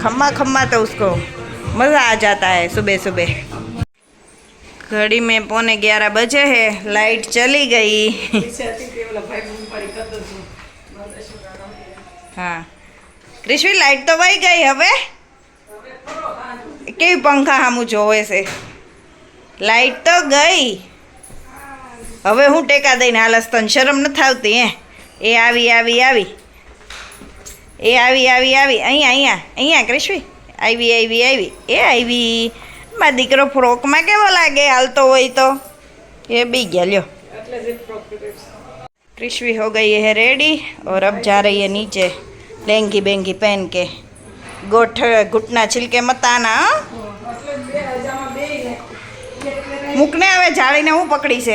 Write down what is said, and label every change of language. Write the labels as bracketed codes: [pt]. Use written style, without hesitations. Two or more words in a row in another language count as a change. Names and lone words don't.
[hi] खम्मा खम्मा तो उसको मज़ा आ जाता है सुबह सुबह। घड़ी में 11:15 बजे है। लाइट चली गई। हाँ कृषि लाइट तो वही गई। [gu] હવે કેવી પંખા સામુ જોવે સે। લાઇટ તો ગઈ। હવે હું ટેકા દઈને હાલસ તને શરમ નથી આવતી? એ આવી આવી આવી એ આવી આવી આવી અહીંયા અહીંયા અહીંયા કૃષ્વી આવી આવી આવી એ આવી। મારો દીકરો ફ્રૉક મેં કેવો લાગે હાલતો હોય તો। [hi] ये बी गया ल्यो। कृष्वी हो गई है रेडी और अब जा रही है नीचे लेंगी बेंगी पहन के। घुटना छिलके मत आना। [gu] મૂકને હવે જાળીને હું પકડી સે।